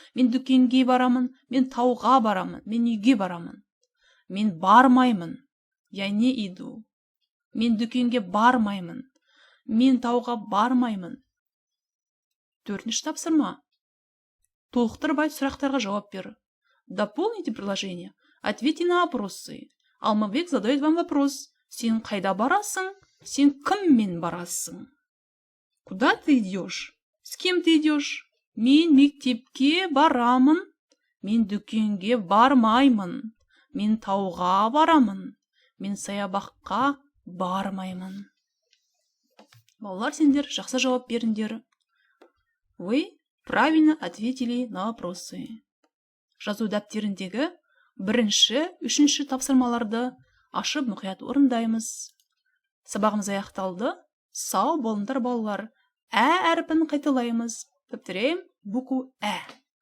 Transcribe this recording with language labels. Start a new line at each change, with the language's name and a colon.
Kazakh: Мен дүкенге барамын. Мен тауға барамын. Мен үйге барамын. Мен бармаймын.
Russian: Я не иду.
Kazakh: Мен дүкенге бармаймын. Мен тауға бармаймын. Төртінші тапсырма. Толықтырып айт, сұрақтарға жауап бер.
Russian: Дополните предложение. Ответьте на вопросы. Алмабек задает вам вопрос.
Kazakh: Сен қайда барасың? Сен кіммен барасың?
Russian: Куда ты идешь? С кем ты идешь?
Kazakh: Мен мектепке барамын. Мен дүкенге бармаймын. Мен тауға барамын. Мен саябаққа бармаймын. Балалар, сендер жақсы жауап беріңдер.
Russian: Вы правильно ответили на вопросы.
Kazakh: Жазу дәптеріндегі бірінші, үшінші тапсырмаларды ашып мұқият орындаймыз. Сабағымыз аяқталды. Сау болыңдар балалар. Әрпін қайталаймыз.
Russian: Повторяем букву Ә.